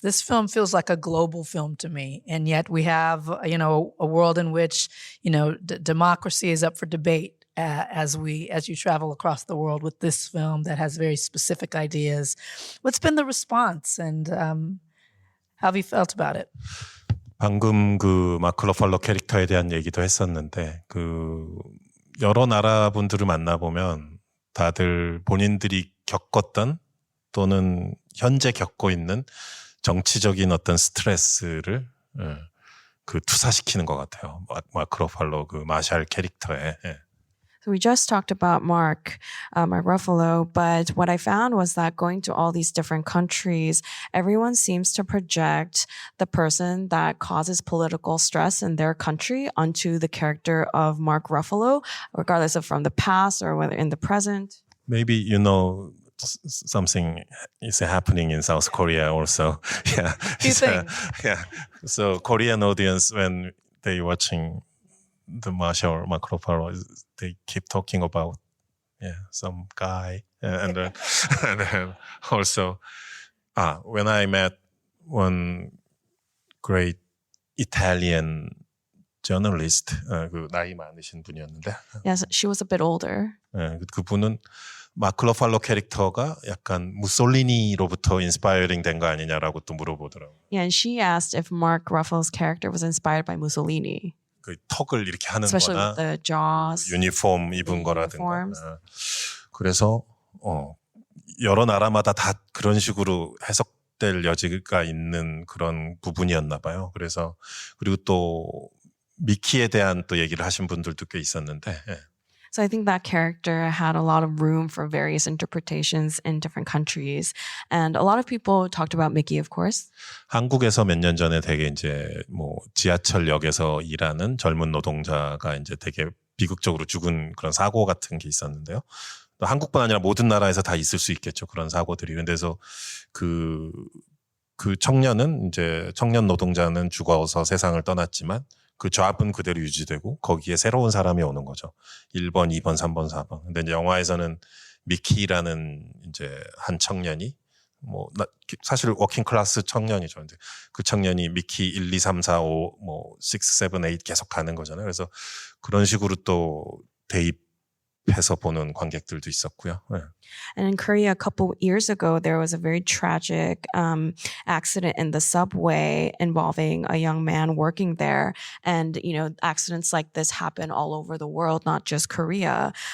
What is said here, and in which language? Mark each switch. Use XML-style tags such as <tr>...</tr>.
<en>This film feels like a global film to me, and yet we have a world in which democracy is up for debate as you travel across the world with this film that has very specific ideas. What's been the response, and how have you felt about it?</en> <ko>방금 마크 러팔로 캐릭터에 대한 얘기도 했었는데 여러 나라 분들을 만나보면 다들 본인들이 겪었던 또는 현재 겪고 있는 정치적인 어떤 스트레스를 투사시키는 것 같아요. 마크 러팔로 마샬 캐릭터에.</ko> <en>So we just talked about Mark Ruffalo, but what I found was that going to all these different countries, everyone seems to project the person that causes political stress in their country onto the character of Mark Ruffalo, regardless of from the past or whether in the present. Maybe something is happening in South Korea also. Yeah. You think? Yeah. So Korean audience, when they watching the Mark Ruffalo, they keep talking about some guy, and then also when I met one great Italian journalist,</en> <ko>나이 많으신 분이었는데,</ko> <en>Yes, she was a bit older.</en> <ko>그분은 마크 러팔로 캐릭터가 약간 무솔리니로부터 인스파이어링 된 거 아니냐라고 또 물어보더라고요.</ko> <en>Yeah, and she asked if Mark Ruffalo's character was inspired by Mussolini.</en> <ko>턱을 이렇게 하는</ko> <en>Especially</en> <ko>거나</ko> <en>with the jaws.</en> <ko>유니폼 입은 거라든가. 그래서 여러 나라마다 다 그런 식으로 해석될 여지가 있는 그런 부분이었나 봐요. 그래서 그리고 또 미키에 대한 또 얘기를 하신 분들도 꽤 있었는데 예.</ko> <en>So I think that character had a lot of room for various interpretations in different countries. And a lot of people talked about Mickey, of course.</en> <ko>한국에서 몇 년 전에 되게 이제 뭐 지하철역에서 일하는 젊은 노동자가 이제 되게 비극적으로 죽은 그런 사고 같은 게 있었는데요. 또 한국뿐 아니라 모든 나라에서 다 있을 수 있겠죠. 그런 사고들이. 그래서 그 청년은 이제 청년 노동자는 죽어서 세상을 떠났지만 그 잡은 그대로 유지되고 거기에 새로운 사람이 오는 거죠. 1번, 2번, 3번, 4번. 근데 이제 영화에서는 미키라는 이제 한 청년이 사실 워킹 클래스 청년이죠. 근데 그 청년이 미키 1, 2, 3, 4, 5, 6, 7, 8 계속 가는 거잖아요. 그래서 그런 식으로 또 대입해서 보는 관객들도 있었고요. 네.</ko> <en>And in Korea, a couple years ago, there was a very tragic accident in the subway involving a young man working there. And, accidents like this happen all over the world, not just Korea.</en>